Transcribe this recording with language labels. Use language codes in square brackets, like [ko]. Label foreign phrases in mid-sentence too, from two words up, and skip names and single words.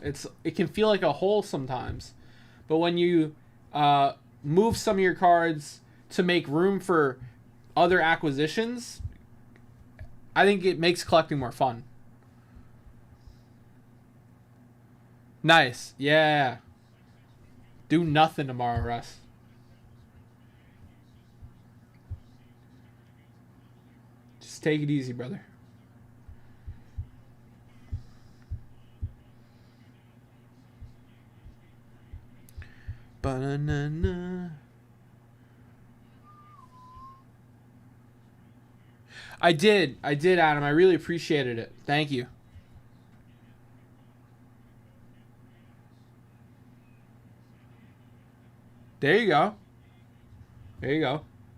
[en] It can feel like a hole sometimes. But when you move some of your cards to make room for other acquisitions, I think it makes collecting more fun. Nice. Yeah. Do nothing tomorrow, Russ. Just take it easy, brother. Ba-na-na-na. I did, Adam. I really appreciated it. Thank you. There you go. There you go.